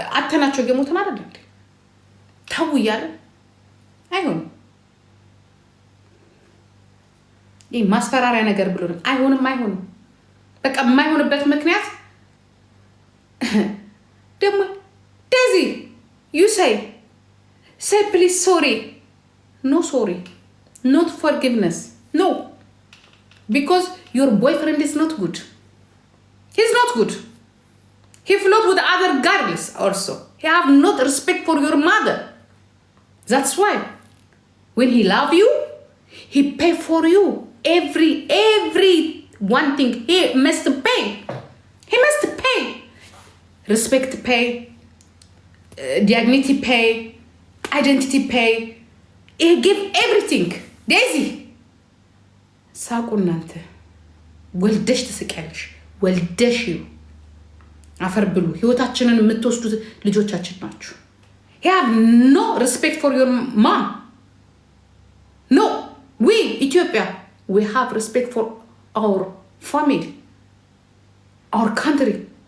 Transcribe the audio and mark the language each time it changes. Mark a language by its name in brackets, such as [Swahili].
[Amharic] አተናቸው እየሞትን አይደለ እንዴ? ተው እያለን አይሆንም። ይህ ማስፈራሪያ ነገር ብሎ አይሆንም። በቃ የማይሆንበት ምክንያት ደግሞ ዴዚ [English] ዩ say please sorry. No sorry. Not forgiveness. No. Because your boyfriend is not good. He's not good. He flirt with other girls also. He have not respect for your mother. That's why when he love you, he pay for you. Every one thing he must pay. He must pay. Respect pay. Dignity pay. Identity pay. He give everything. Daisy. [Amharic] ሳቁ እናንተ ወልደሽ ትስቂያለሽ። ወልደሽ አፈር ብሉ። ህይወታችንን የምትወስዱት ልጆቻችን ናችሁ። [English] He have no respect for your mom. No. We Ethiopia, we have respect for our family, our country.